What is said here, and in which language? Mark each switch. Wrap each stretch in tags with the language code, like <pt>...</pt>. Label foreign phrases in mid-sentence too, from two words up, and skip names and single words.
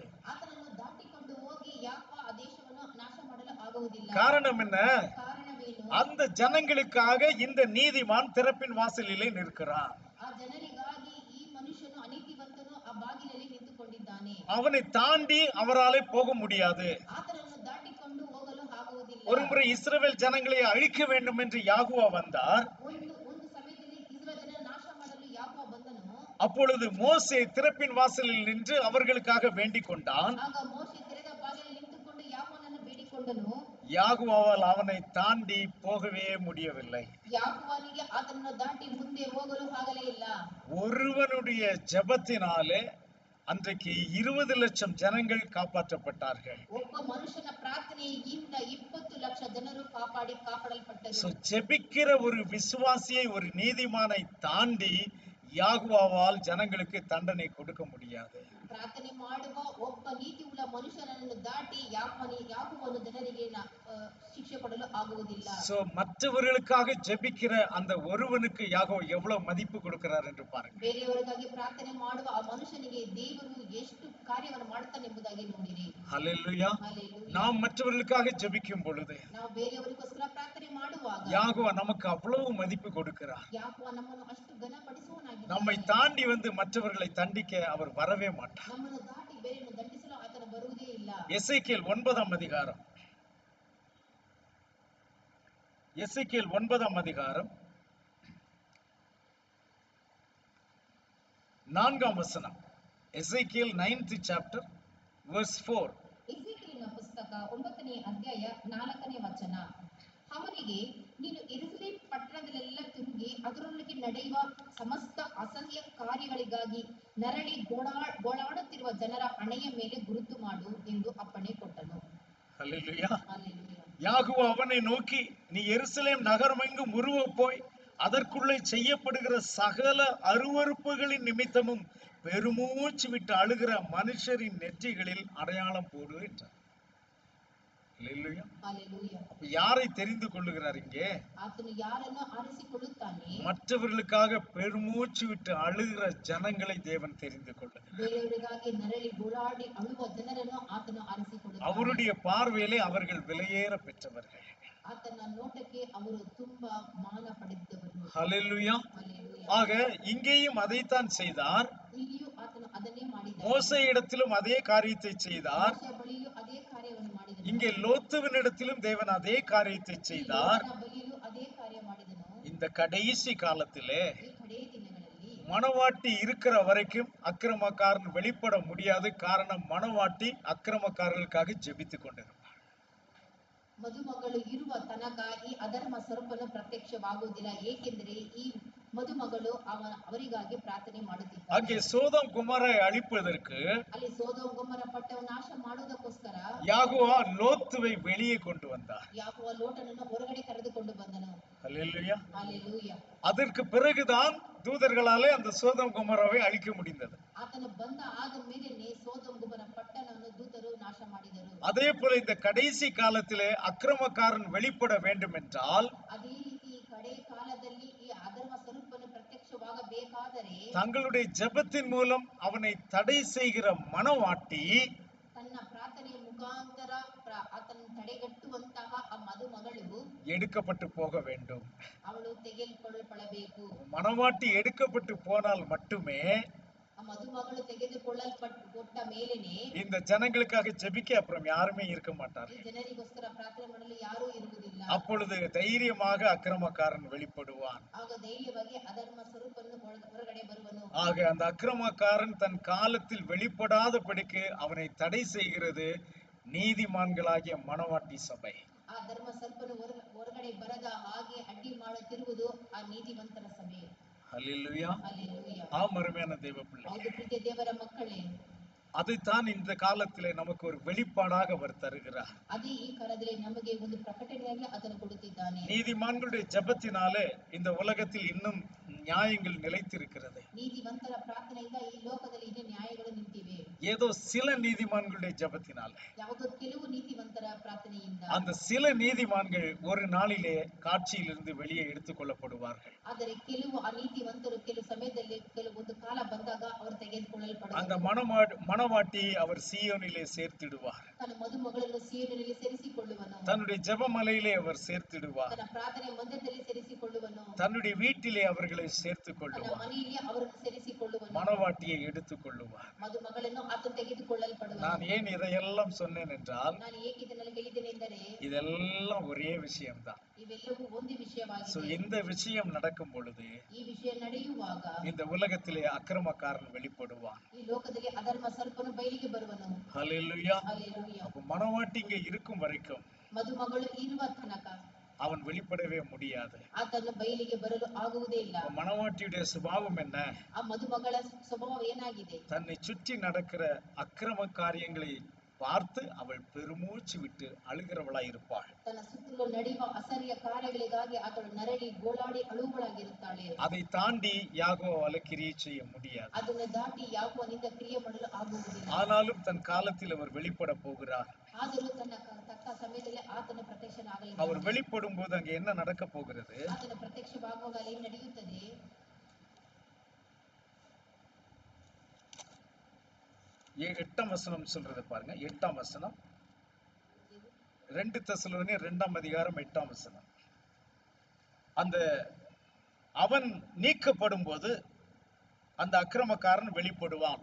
<kn>ಆತನನ್ನು ದಾಟಿಕೊಂಡು ಹೋಗಿ ಯಾಕೋ ಆ ದೇಶವನ್ನು ನಾಶ ಮಾಡಲು ಆಗುವುದಿಲ್ಲ.</kn> <ta>காரணம் என்ன?</ta> <kn>ಕಾರಣವೇನು?</kn> <ta>அந்த ஜனங்களுக்காக இந்த நீதிமான் திறப்பின் வாசலிலே நிற்கிறான்.</ta> <kn>ಆ ಜನರಿಗಾಗಿ ಈ ಮನುಷ್ಯನು ಅನೀತಿವಂತನು ಆ ಬಾಗಿಲಲ್ಲಿ ನಿಂತುಕೊಂಡಿದ್ದಾನೆ.</kn> <ta>அவனை தாண்டி அவராலே போக முடியாது.</ta> <kn>ಆತನನ್ನು ದಾಟಿಕೊಂಡು ಹೋಗಲು ಆಗುವುದಿಲ್ಲ.</kn> <ta>ஒருமுறை இஸ்ரவேல் ஜனங்களை அழிக்க வேண்டும் என்று யாகுவா வந்தார்.</ta> <kn>ಒಂದು ಸಮಯದಲ್ಲಿ ಇಸ್ರಾಯೇಲ್ ಜನರನ್ನು ನಾಶ ಮಾಡಲು ಯಾಕೋ ಬಂದನು.</kn> <ta>அப்பொழுது மோசே திறப்பின் வாசலில் நின்று அவர்களுக்காக வேண்டிக் கொண்டான்.</ta> <kn>ಆಗ ಮೋಶೆ ತೆರೆದ ಬಾಗಿಲಲ್ಲಿ ನಿಂತುಕೊಂಡು ಯಾಕೋನನ್ನು ಬೇಡಿಕೊಂಡನು.</kn> <ta>யாகுவாவால் அவனை தாண்டி போகவே முடியவில்லை.</ta> <kn>ಯಾಕೋವನಿಗೆ ಆತನನ್ನು ದಾಟಿ ಮುಂದೆ ಹೋಗಲು ಆಗಲೇ ಇಲ್ಲ.</kn> <ta>ஒருவனுடைய ஜெபத்தினாலே அன்றைக்கு 20 லட்சம் ஜனங்கள் காப்பாற்றப்பட்டார்கள்.</ta> <kn>ಒಬ್ಬ ಮನುಷ್ಯನ ಪ್ರಾರ್ಥನೆಯಿಂದ 20 ಲಕ್ಷ ಜನರು ಕಾಪಾಡಲ್ಪಟ್ಟರು.</kn> <ta>ஜெபிக்கிற ஒரு விசுவாசியை, ஒரு நீதிமானை தாண்டி யாகுவாவால் ஜனங்களுக்கு தண்டனை கொடுக்க முடியாது.</ta> <kn>ಪ್ರಾರ್ಥನೆ ಮಾಡುವ ಒಬ್ಬ ನೀತಿ ಉಳ್ಳ ಮನುಷ್ಯನನ್ನು ದಾಟಿ ಯಾಕುವನು ಜನರಿಗೆ ಶಿಕ್ಷೆ ಕೊಡಲು ಆಗುವುದಿಲ್ಲ.</kn> <ta>மற்றவர்களுக்காக ஜெபிக்கிற அந்த ஒருவனுக்கு யாகோ எவ்வளவு மதிப்பு கொடுக்கிறார் என்று பாருங்க.</ta> <kn>ಬೇರೆಯವರಿಗಾಗಿ ಪ್ರಾರ್ಥನೆ ಮಾಡುವ ಆ ಮನುಷ್ಯನಿಗೆ ದೇವರು ಎಷ್ಟು ಕಾರ್ಯವನ್ನು ಮಾಡುತ್ತಾನೆ ಎಂಬುದಾಗಿ ನೋಡಿರಿ.</kn> <ta>ஹல்லேலூயா.</ta> <kn>ಹಲ್ಲೆಲೂಯಾ.</kn> <ta>நாம் மற்றவர்களுக்காக ஜெபிக்கும் பொழுது</ta> <kn>ನಾವು ಬೇರೆಯವರಿಗೋಸ್ಕರ ಪ್ರಾರ್ಥನೆ ಮಾಡುವಾಗ</kn> <ta>யாகோ நமக்கு அவ்வளவு மதிப்பு கொடுக்கிறார்.</ta> <kn>ಯಾಕುವ ನಮ್ಮನ್ನು ಅಷ್ಟು ಘನಪಡಿಸುವನಾಗಿದ್ದಾನೆ.</kn> <ta>நம்மை தாண்டி வந்து மற்றவர்களை தண்டிக்க அவர் வரவே மாட்டார்.</ta> <kn>ನಮ್ಮನ್ನು ದಾಟಿ ಬೇರೆಯನ್ನು ದಂಡಿಸಲು ಆತನು ಬರುವುದೇ ಇಲ್ಲ.</kn> <ta>எசேக்கியேல் 9ஆம் அதிகாரம், எசேக்கியேல் 9ஆம் அதிகாரம் 4ஆம் வசனம்.</ta> <en>எசேக்கியேல் 9th chapter verse 4.</en> <kn>ಎಸೇಕಿಯೇಲನ ಪುಸ್ತಕ 9ನೇ ಅಧ್ಯಾಯ 4ನೇ ವಚನ. ಅವನಿಗೆ, ನೀನು ಯೆರೂಸಲೇಮ್ ಪಟ್ಟಣದಲ್ಲೆಲ್ಲ ತಿರುಗಿ ಅದರೊಳಗೆ ನಡೆಯುವ ಸಮಸ್ತ ಅಸಹ್ಯ ಕಾರ್ಯಗಳಿಗಾಗಿ ನರಳಿ ಗೋಳಾಡುತ್ತಿರುವ ಜನರ ಹಣೆಯ ಮೇಲೆ ಗುರುತು ಮಾಡು ಎಂದು ಅಪ್ಪಣೆ ಕೊಟ್ಟನು.</kn> <ta>ஹல்லேலூயா.</ta> <kn>ಹಲ್ಲೆಲೂಯಾ.</kn> <ta>யாகுவா அவனை நோக்கி, நீ எருசலேம் நகரமெங்கும் உருவ போய் அதற்குள்ளே செய்யப்படுகிற சகல அருவருப்புகளின் நிமித்தமும் பெருமூச்சு விட்டு அழுகிற மனுஷரின் நெற்றிகளில் அடையாளம் போடு என்றார். ஹல்லேலூயா.</ta> <kn>ಹಲ್ಲೆಲೂಯಾ.</kn> <ta>யாரை தெரிந்து கொள்ளுகிறார் இங்கே?</ta> <kn>ಆತನು ಯಾರನ್ನು ಆರಿಸಿಕೊಳ್ಳುತ್ತಾನೆ?</kn> <ta>மற்றவர்களுக்காக பெருமூச்சு விட்டு அழுகிற ஜனங்களை தேவன் தெரிந்து கொள்ளுகிறார்.</ta> <kn>ಬೇರೆಯವರಿಗಾಗಿ ನರಳಿ ಗೋಳಾಡಿ ಅಳುವ ಜನರನ್ನು ಆತನು ಆರಿಸಿಕೊಳ್ಳುತ್ತಾನೆ.</kn> <ta>அவருடைய பார்வையிலே அவர்கள் விலையேற பெற்றவர்கள்.</ta> <kn>ಆತನ ನೋಟಕ್ಕೆ ಅವರು ತುಂಬಾ ಮಾನ ಪಡೆದವರು.</kn> <ta>ஹல்லேலூயா.</ta> <kn>ಹಲ್ಲೆಲೂಯಾ.</kn> <ta>ஆக இங்கேயும் அதைத்தான் செய்தார்.</ta> <kn>ಇಲ್ಲಿಯೂ ಆತನು ಅದನ್ನೇ ಮಾಡಿದನು.</kn> <ta>மோசே இடத்திலும் அதே காரியத்தை செய்தார்.</ta> <kn>ಮೋಶೆಯ ಬಳಿಯೂ ಅದೇ ಕಾರ್ಯವನ್ನು ಮಾಡಿದನು.</kn> <ta>இங்கே லோத்துவினிடத்திலும் தேவன் அதே காரியத்தை செய்தார்.</ta> <kn>ಲೋಟನ ಬಳಿಯೂ ಅದೇ ಕಾರ್ಯ ಮಾಡಿದನು.</kn> <ta>இந்த கடைசி காலத்திலே</ta> <kn>ಈ ಕಡೆಯ ದಿನಗಳಲ್ಲಿ</kn> <ta>மணவாட்டி இருக்கிற வரைக்கும் அக்கிரமக்காரன் வெளிப்பட முடியாது. காரணம், மணவாட்டி அக்கிரமக்காரர்களுக்காக ஜெபித்துக் கொண்டிருப்பார்.</ta> <kn>ಮದುಮಗಳು ಇರುವ ತನಕ ಈ ಅಧರ್ಮ ಸ್ವರೂಪನು ಪ್ರತ್ಯಕ್ಷವಾಗುವುದಿಲ್ಲ. ಏಕೆಂದರೆ ಈ ಮದುಮಗಳು ಅವರಿಗಾಗಿ ಪ್ರಾರ್ಥನೆ ಮಾಡುತ್ತಿದ್ದಾರೆ.</kn> <ta>அங்கே சோதோம் குமாரை அழிப்பதற்கு</ta> <kn>ಅಲ್ಲಿ ಸೋದೋಮ್ ಗೊಮೋರ ಪಟ್ಟಣವನ್ನು ನಾಶ ಮಾಡುವುದಕ್ಕೋಸ್ಕರ</kn> <ta>யாகுவா லோத்துவை வெளியே கொண்டு வந்தார்.</ta> <kn>ಯಾಕೋವ ಲೋಟನನ್ನು ಹೊರಗಡೆ ಕರೆದುಕೊಂಡು ಬಂದನು.</kn> <ta>ஹல்லேலூயா.</ta> <kn>ಹಲ್ಲೆಲೂಯಾ.</kn> <ta>அதற்கு பிறகுதான் தூதர்களாலே அந்த சோதோம் குமாராவை அழிக்க முடிந்தது.</ta> <kn>ಆತನು ಬಂದ ಆದ ಮೇಲೆನೆ ಸೋದೋಮ್ ಗೊಮೋರ ಪಟ್ಟಣವನ್ನು ದೂತರು ನಾಶ ಮಾಡಿದರು.</kn> <ta>அதே போல இந்த கடைசி காலத்திலே அக்கிரமக்காரன் வெளிப்பட வேண்டும் என்றால்</ta> <kn>ಅದೇ ರೀತಿ ಕಡೆ ಕಾಲದಲ್ಲಿ ಈ ಅಧರ್ಮ ಸ್ವರೂಪನು ಪ್ರತ್ಯಕ್ಷವಾಗಬೇಕಾದರೆ</kn> <ta>தங்களுடைய ஜெபத்தின் மூலம் அவனை தடை செய்கிற மணவாட்டி</ta> <kn>ತನ್ನ ಪ್ರಾರ್ಥನೆಯ ಮುಖಾಂತರ ಆತನ ತಡೆಗಟ್ಟುವಂತಹ ಆ ಮದುಮಗಳು</kn> <ta>எடுக்கப்பட்டு போக வேண்டும்.</ta> <kn>ಅವಳು ತೆಗೆದುಕೊಳ್ಳಲ್ಪಡಬೇಕು.</kn> <ta>மணவாட்டி எடுக்கப்பட்டு போனால் மட்டுமே</ta> <kn>ಆ ಮದುಮಗಳು ತೆಗೆದುಕೊಳ್ಳಲ್ಪಟ್ಟ ಮೇಲೆನೆ</kn> <ta>இந்த ஜனங்களுக்காக ஜெபிக்க அப்புறம் யாருமே இருக்க</ta> <kn>ಈ</kn> <ta>மாட்டார்கள்.</ta> <kn>ಜನರಿಗೋಸ್ಕರ ಪ್ರಾರ್ಥನೆ ಮಾಡಲು ಯಾರೂ ಇರುವುದಿಲ್ಲ.</kn> <ta>அப்பொழுது தைரியமாக அக்கிரமக்காரன் வெளிப்படுவான்.</ta> <kn>ಆಗ ಧೈರ್ಯವಾಗಿ ಅಧರ್ಮ ಸ್ವರೂಪವನ್ನು ಹೊರಗಡೆ ಬರುವನು.</kn> <ta>ஆக அந்த அக்கிரமக்காரன் தன் காலத்தில் வெளிப்படாதபடிக்கு அவனை தடை செய்கிறது நீதிமான்களாகிய மணவாட்டி சபை.</ta> <kn>ಆ ಆ ಧರ್ಮ ಸರ್ಪನು ಹೊರಗಡೆ ಬರದ ಹಾಗೆ ಅಡ್ಡಿ ಮಾಡುತ್ತಿರುವುದು ಆ ನೀತಿವಂತರ ಸಭೆ.</kn> <ta>ஹல்லேலூயா. ஹல்லேலூயா. அருமையான தேவ பிள்ளை,</ta> <kn>ಹೌದು ಪ್ರೀತಿಯ ದೇವರ ಮಕ್ಕಳೇ,</kn> <ta>அதைத்தான் இந்த காலத்திலே நமக்கு ஒரு வெளிப்பாடாக அவர் தருகிறார்.</ta> <kn>ಅದೇ ಈ ಕಾಲದಲ್ಲಿ ನಮಗೆ ಒಂದು ಪ್ರಕಟಣೆಯಾಗಿ ಅದನ್ನು ಕೊಡುತ್ತಿದ್ದಾನೆ.</kn> <ta>நீதிமான்களுடைய ஜெபத்தினாலே இந்த உலகத்தில் இன்னும் நியாயங்கள் நிலைத்திருக்கிறது.</ta> <kn>ನೀತಿವಂತರ ಪ್ರಾರ್ಥನೆಯಿಂದ ಈ ಲೋಕದಲ್ಲಿ ಇನ್ನೂ ನ್ಯಾಯಗಳು ನಿಂತಿವೆ.</kn> <ta>ஏதோ சில நீதிமான்களுடைய ஜெபத்தினாலே,</ta> <kn>ಯಾವುದೋ ಕೆಲವು ನೀತಿವಂತರ ಪ್ರಾರ್ಥನೆಯಿಂದ,</kn> <ta>அந்த சில நீதிமான்கள் ஒரு நாளிலே காட்சியிலிருந்து வெளியே எடுத்துக் கொள்ளப்படுவார்கள்.</ta> <kn>ಆದರೆ ಕೆಲವು ಆ ನೀತಿವಂತರು ಕೆಲವು ಸಮಯದಲ್ಲಿ ಕೆಲವೊಂದು ಕಾಲ ಬಂದಾಗ ಅವರು</kn> <ta>அந்த</ta> <kn>ತೆಗೆದುಕೊಳ್ಳಲ್ಪಡುವರು.</kn> <ta>மணவாட்டி அவர் சீயோனிலே சேர்த்திடுவார்.</ta> <kn>ತನ್ನ ಮದುಮಗಳನ್ನು ಸೀಯೋನಿನಲ್ಲಿ ಸೇರಿಸಿಕೊಳ್ಳುವನು.</kn> <ta>தன்னுடைய ஜெபமலையிலே அவர் சேர்த்திடுவார்.</ta> <kn>ತನ್ನ ಪ್ರಾರ್ಥನೆ ಮಂದಿರದಲ್ಲಿ ಸೇರಿಸಿಕೊಳ್ಳುವನು.</kn> <ta>தன்னுடைய வீட்டிலே அவர்களை சேர்த்துக்</ta> <kn>ತನ್ನ</kn> <ta>கொள்ளுவார்.</ta> <kn>ಮನೆಯಲ್ಲಿ ಅವರನ್ನು ಸೇರಿಸಿಕೊಳ್ಳುವನು.</kn> <ta>மணவாட்டியை எடுத்துக் கொள்ளுவார்.</ta> <kn>ಮದುಮಗಳನ್ನು ಆತನು ತೆಗೆದುಕೊಳ್ಳಲ್ಪಡುವನು.</kn> <ta>நான் ஏன் இதையெல்லாம் சொன்னேன் என்றால்,</ta> <kn>ನಾನು ಏಕೆ ಇದನ್ನೆಲ್ಲ ಹೇಳಿದ್ದೇನೆ ಎಂದರೆ,</kn> <ta>இதெல்லாம் ஒரே விஷயம்தான்.</ta> <kn>ಇವೆಲ್ಲವೂ ಒಂದು</kn> <ta>சோ</ta> <kn>ವಿಷಯವಾಗಿದೆ.</kn> <ta>இந்த விஷயம் நடக்கும் பொழுது</ta> <kn>ಈ ವಿಷಯ ನಡೆಯುವಾಗ</kn> <ta>இந்த உலகத்திலே அக்கிரமக்காரன் வெளிப்படுவான்.</ta> <kn>ಈ ಲೋಕದಲ್ಲಿ ಅಧರ್ಮ ಸರ್ಪನು ಬಯಲಿಗೆ ಬರುವನು.</kn> <ta>ஹல்லேலூயா.</ta> <kn>ಹಲ್ಲೆಲೂಯಾ.</kn> <ta>அப்ப மணவாட்டி இங்க இருக்கும் வரைக்கும்</ta> <kn>ಮದುಮಗಳು ಇರುವ ತನಕ</kn> <ta>அவன் வெளிப்படவே முடியாது.</ta> <kn>ಆತನು ಬಯಲಿಗೆ ಬರಲು ಆಗುವುದೇ ಇಲ್ಲ.</kn> <ta>அப்ப மணவாட்டியுடைய சுபாவம் என்ன?</ta> <kn>ಆ ಮದುಮಗಳ ಸ್ವಭಾವ ಏನಾಗಿದೆ?</kn> <ta>தன்னை சுற்றி நடக்கிற அக்கிரம காரியங்களை பார்த்து அவள் பெருமூச்சு விட்டு அழுகிறவளாய் இருப்பாள்.</ta> <kn>ತನ್ನ ಸುತ್ತಲೂ ನಡೆಯುವ ಅಸಹ್ಯ ಕಾರ್ಯಗಳಿಗಾಗಿ ಆತಳು ನರಳಿ ಗೋಳಾಡಿ ಅಳುವಳಾಗಿರುತ್ತಾಳೆ.</kn> <ta>அதை தாண்டி யாகோவால கிரியை செய்ய முடியாது.</ta> <kn>ಅದನ್ನು ದಾಟಿ ಯಾಕೋವನಿಂದ ಕ್ರಿಯೆ ಮಾಡಲು ಆಗುವುದಿಲ್ಲ.</kn> <ta>ஆனாலும் தன் காலத்தில் அவர் வெளிப்பட போகிறார்.</ta> <kn>ಆದರೂ ತನ್ನ ತಕ್ಕ ಸಮಯದಲ್ಲಿ ಆತನ</kn> <ta>அவர்</ta> <kn>ಪ್ರತ್ಯಕ್ಷನಾಗಲಿದ್ದಾನೆ.</kn> <ta>வெளிப்படும் போது அங்க என்ன நடக்க போகிறது?</ta> <kn>ಆತನ ಪ್ರತ್ಯಕ್ಷವಾಗುವಾಗ ಅಲ್ಲಿ ಏನ್ ನಡೆಯುತ್ತದೆ?</kn> <ta>8ஆம் வசனம் சொல்றத பாருங்க. 8ஆம் வசனம், 2 தெசலோனியர் 2ஆம் அதிகாரம் 8ஆம் வசனம். அந்த அவன் நீக்கப்படும் போது அந்த அக்கிரமக்காரன் வெளிப்படுவான்.</ta>